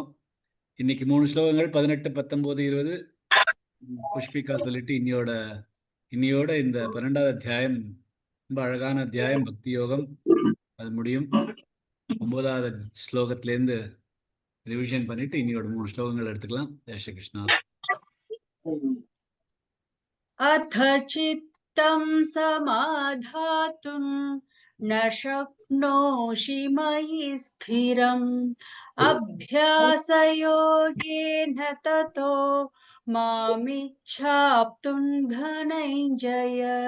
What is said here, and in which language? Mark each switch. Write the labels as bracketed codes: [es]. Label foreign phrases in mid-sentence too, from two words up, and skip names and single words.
[ta] இன்னைக்கு 3 ஸ்லோகங்கள் 18, 19, 20 புஷ்பிகா சொல்லிட்டு இன்னியோட இந்த 12வது அத்தியாயம் ரொம்ப அழகான அத்தியாயம். பக்தி யோகம் அது முடியும். 9வது ஸ்லோகத்திலேருந்து ரிவிஷன் பண்ணிட்டு இன்னையோட 3 ஸ்லோகங்கள் எடுத்துக்கலாம். [hi] जय श्री कृष्णा. [sa] अथ चित्तं समाधातुं न शक्नोषि मयि स्थिरम् अभ्यासयोगेन ततो मामिच्छाप्तुं धनञ्जय